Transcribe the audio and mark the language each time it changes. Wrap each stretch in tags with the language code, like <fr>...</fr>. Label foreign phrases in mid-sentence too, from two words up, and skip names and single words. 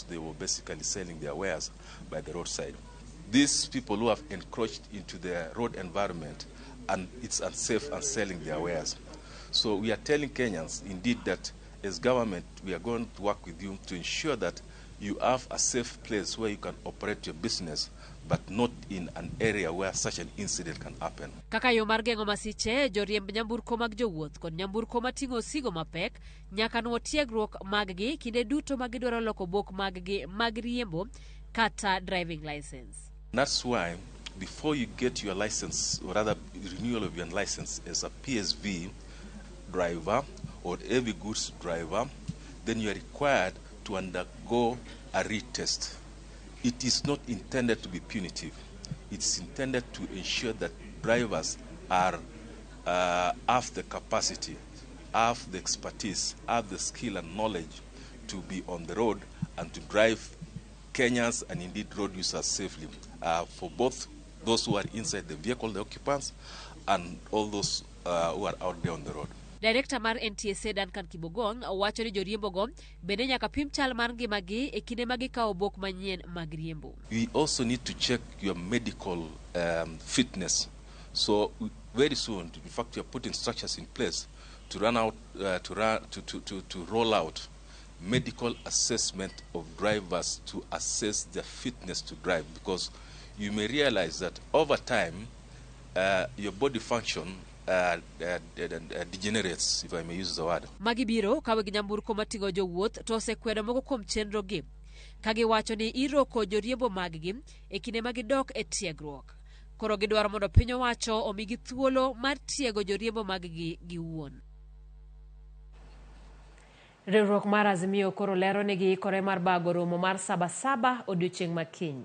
<en>They were basically selling their wares by the roadside. These people who have encroached into the road environment, and it's unsafe and selling their wares. So we are telling Kenyans, indeed, that as government, we are going to work with you to ensure that you have a safe place where you can operate your business, but not in an area where such an incident can happen.</en> <luo>Kaka yo mar geng'o masiche, joriemb nyamburko mag jowuoth kod nyamburko mating'o sigo mapek nyaka nuo tiegruok mag-gi kinde duto magidwaro loko bok mag-gi mag riembo kata</luo> <en>driving license. That's why before you get your license, or rather renewal of your license as a PSV driver or heavy goods driver, then you are required to undergo a retest. It is not intended to be punitive. It's intended to ensure that drivers are have the capacity, have the expertise, have the skill and knowledge to be on the road and to drive Kenyans and indeed road users safely, for both those who are inside the vehicle, the occupants, and all those who are out there on the road.</en> <luo>Director mar NTSA Duncan Kibogong wacho ni joriembogo bende nyaka pim chal mar ngimagi e kinde ma gikawo bok manyien mag riembo.</luo> <en>We also need to check your medical fitness. So very soon, in fact, we are putting structures in place to roll out medical assessment of drivers to assess their fitness to drive, because you may realize that over time your body function degenerates, if I may use the word.</en> <luo>Magibiro kawe gi nyamburko mating'o jowuoth to osekwedo moko kuom chenrogi kagiwacho ni iroko joriembo mag-gi e kinde magidok e tiegruok. Koro gidwaro mondo piny owacho omigi thuolo mar tiego joriembo mag-gi giwuon. Riwruok mar Azimio koro lero ni giikore mar bago romo mar Sabasaba odiochieng' makiny.</luo>